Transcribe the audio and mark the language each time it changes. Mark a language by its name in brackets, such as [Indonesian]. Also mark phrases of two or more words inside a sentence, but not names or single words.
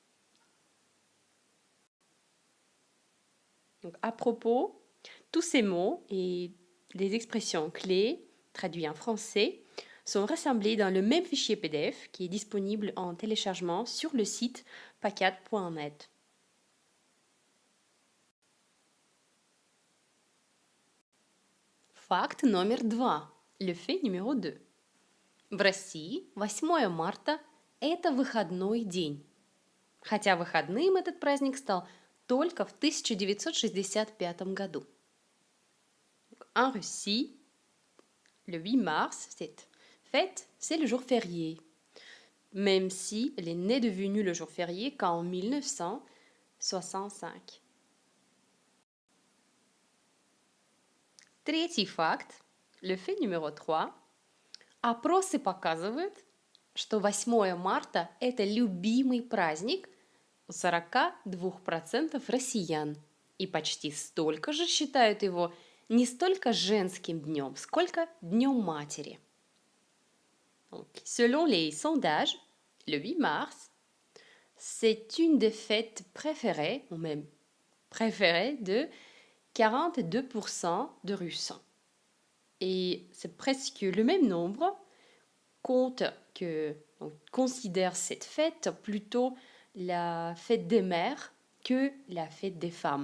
[French] Donc, à propos, tous ces mots et les expressions clés, traduits en français, sont rassemblés dans le même fichier PDF qui est disponible en téléchargement sur le site pacat.net. [Russian] Факт номер 2. [French] Le fait numéro 2. [Russian] В России 8 марта – это выходной день. Хотя выходным этот праздник стал только в 1965 году. [French] En Russie, le 8 mars, cette fête, c'est le jour férié, même si elle est née devenue le jour férié qu'en 1965. [Russian] Третий факт, [French] le fait numéro 3. [Russian] Опросы показывают, что 8 марта – это любимый праздник у 42% россиян, и почти столько же считают его не столько женским днем, сколько днем матери. [French] Donc, selon les sondages, le 8 mars, c'est une des fêtes préférées, ou même préférées, de 42% de Russes. Et c'est presque le même nombre considère cette fête plutôt la fête des mères que la fête des femmes.